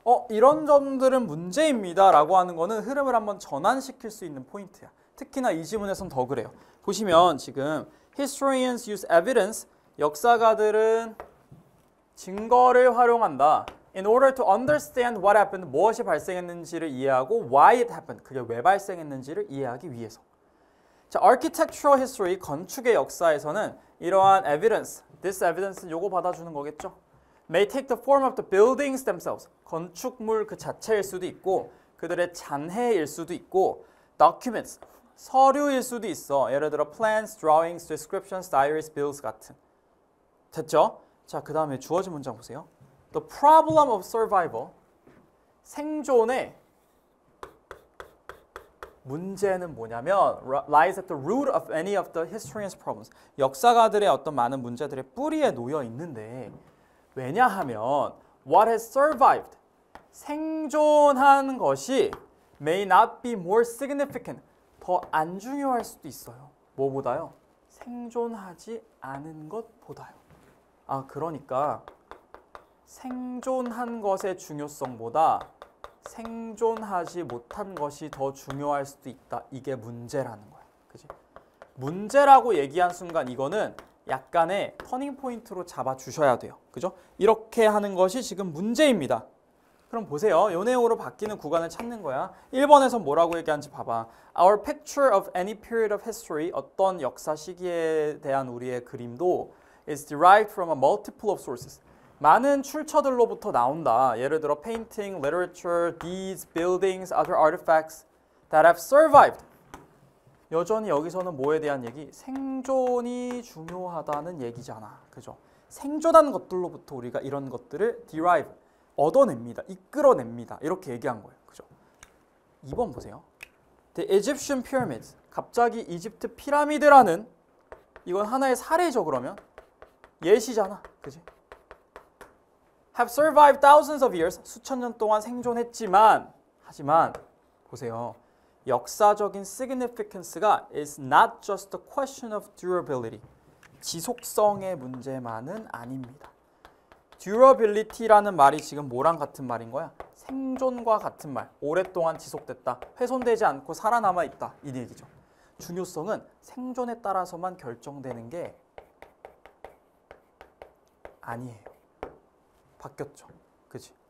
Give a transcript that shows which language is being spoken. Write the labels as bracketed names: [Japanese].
[Korean] 이런 점들은 문제입니다 라고 하는 거는 흐름을 한번 전환시킬 수 있는 포인트야. 특히나 이 지문에선 더 그래요. 보시면 지금 [English] Historians use evidence, [Korean] 역사가들은 증거를 활용한다. [English] In order to understand what happened, [Korean] 무엇이 발생했는지를 이해하고 [English] why it happened, [Korean] 그게 왜 발생했는지를 이해하기 위해서. 자, architectural history, 건축의 역사에서는 이러한 evidence, this evidence는 요거 받아주는 거겠죠. [English] May take the form of the buildings themselves, [Korean] 건축물 그 자체일 수도 있고 그들의 잔해일 수도 있고 documents, 서류일 수도 있어. [English] 예를 들어 plans, drawings, descriptions, diaries, bills 같은. [Korean] 됐죠? 자, 그 다음에 주어진 문장 보세요. [English] The problem of survival, [Korean] 생존의 문제는 뭐냐면 [English] lies at the root of any of the historians' problems. [Korean] 역사가들의 어떤 많은 문제들의 뿌리에 놓여 있는데 왜냐하면 [English] what has survived, [Korean] 생존한 것이 [English] may not be more significant, [Korean] 더 안 중요할 수도 있어요. 뭐보다요? 생존하지 않은 것보다요. 아, 그러니까 생존한 것의 중요성보다 생존하지 못한 것이 더 중요할 수도 있다. 이게 문제라는 거야. 그치? 문제라고 얘기한 순간 이거는 약간의 터닝 포인트로 잡아주셔야 돼요. 그죠? 이렇게 하는 것이 지금 문제입니다. 그럼 보세요. 요 내용으로 바뀌는 구간을 찾는 거야. 1번에서 뭐라고 얘기하는지 봐봐. [English] Our picture of any period of history, [Korean] 어떤 역사 시기에 대한 우리의 그림도 [English] is derived from a multiple of sources. [Korean] 많은 출처들로부터 나온다. 예를 들어 [English] painting, literature, deeds, buildings, other artifacts that have survived. [Korean] 여전히 여기서는 뭐에 대한 얘기? 생존이 중요하다는 얘기잖아. 그죠? 생존한 것들로부터 우리가 이런 것들을 derive, 얻어냅니다. 이끌어냅니다. 이렇게 얘기한 거예요. 그죠? 2번 보세요. [English] The Egyptian pyramids. [Korean] 갑자기 이집트 피라미드라는 이건 하나의 사례죠. 그러면 예시잖아. 그지? [English] Have survived thousands of years. [Korean] 수천 년 동안 생존했지만 하지만 보세요. [English] 역사적인 significance가 is not just a question of durability. [Korean] 지속성의 문제만은 아닙니다. durability라는 말이 지금 뭐랑 같은 말인 거야? 생존과 같은 말. 오랫동안 지속됐다. 훼손되지 않고 살아남아 있다. 이 얘기죠. 중요성은 생존에 따라서만 결정되는 게 아니에요. 바뀌었죠. 그치?